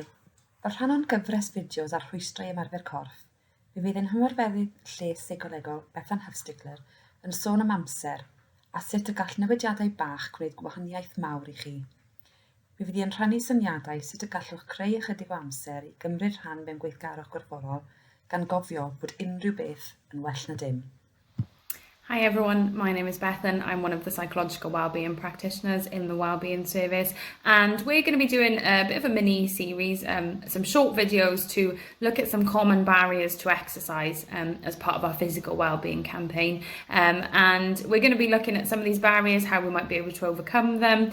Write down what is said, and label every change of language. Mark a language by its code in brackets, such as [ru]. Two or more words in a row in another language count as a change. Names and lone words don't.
[cy] Fel rhan o'n gyfres fideos ar Rhwystr Ymarfer Corff, mi fydd ein hymarfeddydd lles seicolegol Rhwystr yn sôn am amser a sut y gall newidiadau bach gwneud gwahaniaeth mawr i chi. Mi fydd hi'n rhannu syniadau sut y gallwch creu ychydig o amser i gymryd rhan mewn gweithgarwch gwerthfawrol gan gofio bod unrhyw beth yn well na dim. [en] Hi everyone, my name is Bethan. I'm one of the psychological wellbeing practitioners in the wellbeing service, and we're going to be doing a bit of a mini series, some short videos to look at some common barriers to exercise as part of our physical wellbeing campaign. And we're going to be looking at some of these barriers, how we might be able to overcome them.